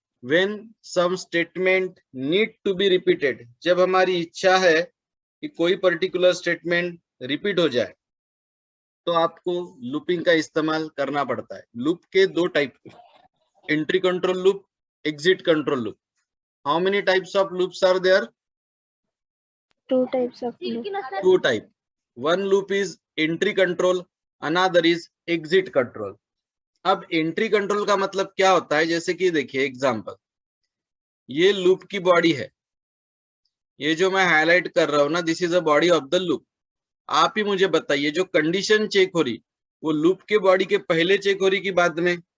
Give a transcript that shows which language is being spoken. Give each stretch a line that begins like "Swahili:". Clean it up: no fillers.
English: When some statement need to be repeated,
Hindi: जब हमारी इच्छा है कि कोई पर्टिकुलर स्टेटमेंट रिपीट हो जाए, तो आपको लूपिंग का इस्तेमाल करना पड़ता है. लूप के दो type, entry control loop, exit control loop.
English: How many types of loops are there? Two types of loop. Two type. One loop is entry control, another is exit control.
Hindi: अब entry control का मतलब क्या होता है? जैसे कि देखिए example, ये लूप की बॉडी है, ये जो मैं हाईलाइट कर रहा हूं ना,
English: This is a body of the loop.
Hindi: आप ही मुझे बताइए, जो कंडीशन चेक हो रही, वो लूप के बॉडी के पहले चेक हो रही कि बाद में?